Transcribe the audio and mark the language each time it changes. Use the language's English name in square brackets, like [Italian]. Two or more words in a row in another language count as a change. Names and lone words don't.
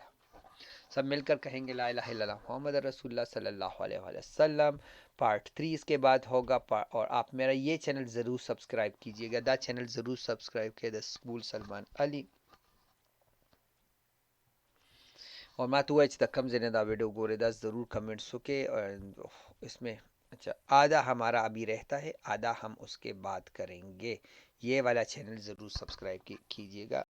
[Urdu] سب مل کر کہیں گے [Arabic] لا الہ الا اللہ محمد رسول اللہ صلی اللہ علیہ وآلہ وسلم. [Urdu] پارٹ 3 اس کے بعد ہوگا. اور آپ میرا یہ چینل ضرور سبسکرائب کیجیے گا. [Pashto] دا چینل ضرور سبسکرائب کیے [Urdu] دا سکول سلمان علی. [Pashto] اور ما تو چې د کم ځای نه دا ویډیو ګورې دا ضرور کمنٹس وکړئ. [Urdu] اس میں اچھا آدھا ہمارا ابھی رہتا ہے، آدھا ہم اس کے بعد کریں گے. یہ والا چینل ضرور سبسکرائب کیجیے گا.